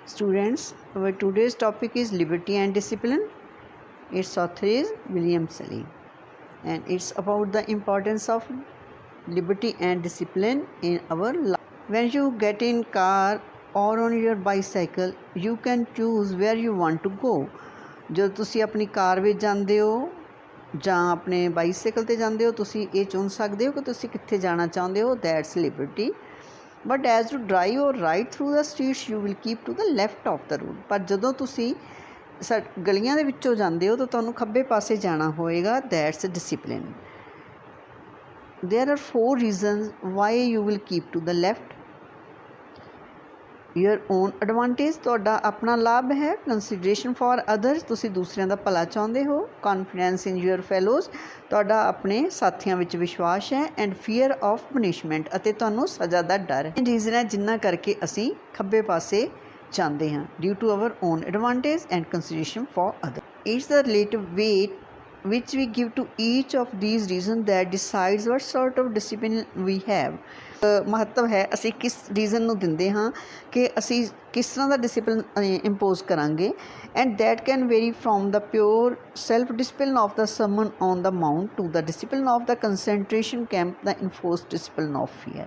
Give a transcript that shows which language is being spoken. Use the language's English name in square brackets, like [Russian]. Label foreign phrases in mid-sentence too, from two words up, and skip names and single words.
[English] Students, our today's topic is liberty and discipline. Its author is William Sully, and it's about the importance of liberty and discipline in our life. When you get in car or on your bicycle, you can choose where you want to go. [Punjabi] ਜਦੋਂ ਤੁਸੀਂ ਆਪਣੀ ਕਾਰ ਵਿੱਚ ਜਾਂਦੇ ਹੋ ਜਾਂ ਆਪਣੇ ਬਾਈਸਾਈਕਲ ਤੇ ਜਾਂਦੇ ਹੋ, ਤੁਸੀਂ ਇਹ ਚੁਣ ਸਕਦੇ ਹੋ ਕਿ ਤੁਸੀਂ ਕਿੱਥੇ ਜਾਣਾ ਚਾਹੁੰਦੇ ਹੋ. [English] that's liberty. but as you drive or ride through the streets you will keep to the left of the road. [Punjabi] ਪਰ ਜਦੋਂ ਤੁਸੀਂ ਗਲੀਆਂ ਦੇ ਵਿੱਚੋਂ ਜਾਂਦੇ ਹੋ ਤਾਂ ਤੁਹਾਨੂੰ ਖੱਬੇ ਪਾਸੇ ਜਾਣਾ ਹੋਏਗਾ. [English] that's discipline. There are 4 reasons why you will keep to the left. Your own advantage, [Punjabi] ਤੁਹਾਡਾ ਆਪਣਾ ਲਾਭ ਹੈ. [English] Consideration for others, [Punjabi] ਤੁਸੀਂ ਦੂਸਰਿਆਂ ਦਾ ਭਲਾ ਚਾਹੁੰਦੇ ਹੋ. [English] Confidence in your fellows, [Punjabi] ਤੁਹਾਡਾ ਆਪਣੇ ਸਾਥੀਆਂ ਵਿੱਚ ਵਿਸ਼ਵਾਸ ਹੈ. [English] And fear of punishment, [Punjabi] ਅਤੇ ਤੁਹਾਨੂੰ ਸਜ਼ਾ ਦਾ ਡਰ ਹੈ. ਇਹ ਰੀਜ਼ਨ ਹੈ ਜਿਨ੍ਹਾਂ ਕਰਕੇ ਅਸੀਂ ਖੱਬੇ ਪਾਸੇ ਜਾਂਦੇ ਹਾਂ. [English] Due to our own advantage and consideration for others. It's the relative weight which we give to each of these reasons that decides what sort of discipline we have. [Punjabi] ਮਹੱਤਵ ਹੈ ਅਸੀਂ ਕਿਸ ਰੀਜ਼ਨ ਨੂੰ ਦਿੰਦੇ ਹਾਂ ਕਿ ਅਸੀਂ ਕਿਸ ਤਰ੍ਹਾਂ ਦਾ [English] discipline impose [Punjabi] ਕਰਾਂਗੇ. [English] and that can vary from the pure self discipline of the sermon on the mount to the discipline of the concentration camp the enforced discipline of fear.